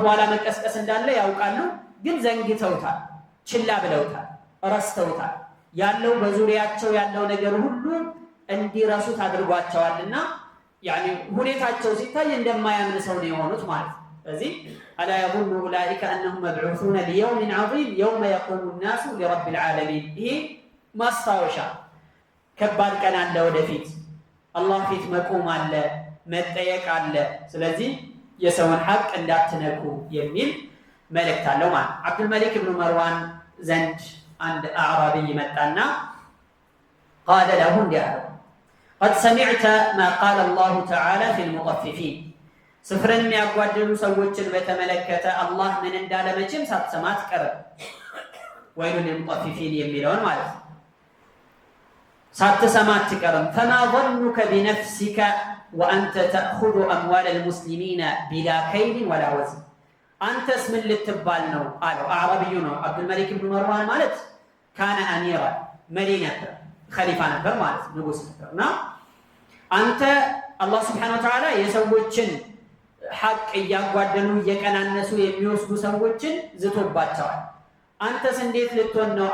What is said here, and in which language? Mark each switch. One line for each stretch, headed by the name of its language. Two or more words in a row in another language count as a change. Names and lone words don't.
Amharic: በኋላ መቀስቀስ እንዳለ ያውቃሉ፣ ግን ዘንግተውታል፣ ችላ ብለውታል፣ ረስተውታል። ያለው በዙሪያቸው ያለው ነገር ሁሉ እንዲረሱት አድርጓቸዋልና ያኒ ሁኔታቸው ሲታይ እንደማያምን ሰው ነው የሆኑት ማለት ነው። ስለዚህ አላ
Arabic: يظن اولئك انهم مبعوثون ليوم عظيم يوم يقوم الناس لرب العالمين።
Amharic: ይሄ ማስታወሻ ከባድ ቀን አለ፣ ወደፊት አላህ ፊት መቆም አለ፣ መጠየቅ አለ። ስለዚህ የሰውን ሐቅ እንዳትነኩ የሚል መልእክት አለው ማለት ነው። አብዱልመሊክ ኢብኑ መርዋን ዘንድ አንድ አዕራቢ መጣና
Arabic: قال له قد سمعت ما قال الله تعالى في المطففين
Amharic: ስፍርን የሚያጓድሉ ሰዎችን በተመለከተ አላህ ምን እንዳለ መቼም ሳትሰማት ቀርብ
Arabic: ويل للمطففين
Amharic: የሚለውን ማለት ነው ሳትሰማት ትቀርም።
Arabic: فما ظنك بنفسك وأنت تأخذ أموال المسلمين بلا كيل ولا وزن
Amharic: አንተስ ምን ልትባል ነው አለው። አዕራቢዩ ነው አብዱልመሊክ ኢብኑ መርዋን ማለት
Arabic: كان أميرا
Amharic: መሪ ነበር፣ ኸሊፋ ነበር ማለት ንጉስ ነበርና አንተ አላህ
Arabic: سبحانه وتعالى
Amharic: የሰዎችን ሐቅ እያጓደሉ እየቀናነሱ የሚወስዱ ሰዎችን ዝቶባቸዋል። አንተስ እንዴት ልትሆን ነው?